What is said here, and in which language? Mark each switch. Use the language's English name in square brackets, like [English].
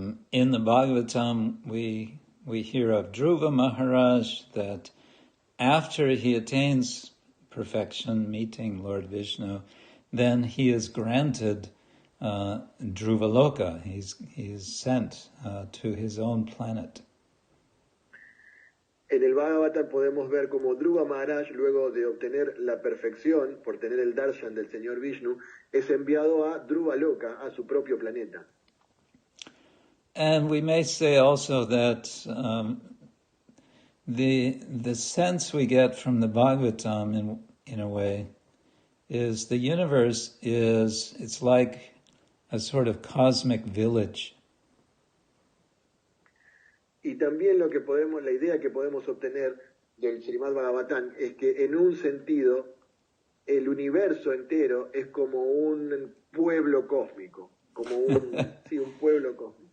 [English] In the Bhagavatam, we hear of Dhruva Maharaj, that after he attains perfection, meeting Lord Vishnu, then he is granted Dhruvaloka. He's sent to his own planet. [Spanish] En el Bhagavatam podemos ver como Dhruva Maharaj, luego de obtener la perfección, por tener el darshan del señor Vishnu, es enviado a Dhruvaloka, a su propio planeta. [English] And we may say also that the sense we get from the Bhagavatam, in a way, is the universe it's like a sort of cosmic village. [Spanish] Y también la idea que podemos obtener del Srimad-Bhagavatam es que en un sentido el universo entero es como un pueblo cósmico, como un pueblo cósmico.